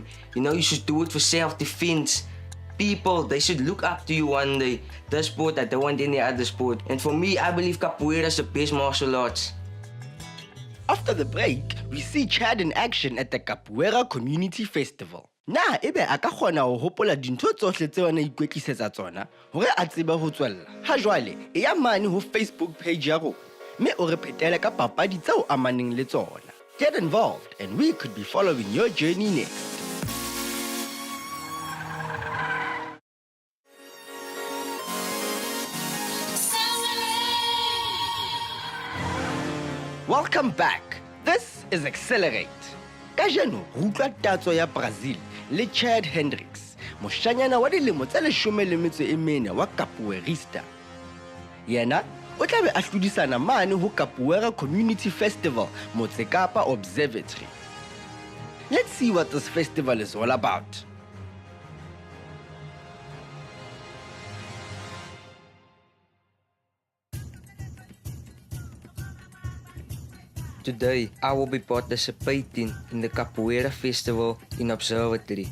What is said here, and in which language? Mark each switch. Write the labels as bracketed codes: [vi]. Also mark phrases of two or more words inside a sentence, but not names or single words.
[en] You know, you should do it for self-defense. People, they should look up to you one day. This sport, I don't want any other sport. And for me, I believe capoeira is the best martial arts. After the break, we see Chad in action at the Capoeira Community Festival. [st] Na ebe a ka kgona ho hopola dintho tsohle tseo ana ikwetlisetsa tsona hore a tsebe ho tswella. Ha jwale e ya mane ho Facebook page ya rona, mme o re phetele ka papadi tseo amaneng le tsona. [en] Get involved and we could be following your journey next. Welcome back. This is Xcellerate. [st] Kajeno ho utlwa tatso ya Brazil le Chad Hendricks, moshanyana wa dilemo tse 14 wa capoeirista. Yena o tla be a hlodisana mane ho Capoeira Community Festival Motse Kapa Observatory. [en] Let's see what this festival is all about. Today, I will be participating in the Capoeira Festival in Observatory.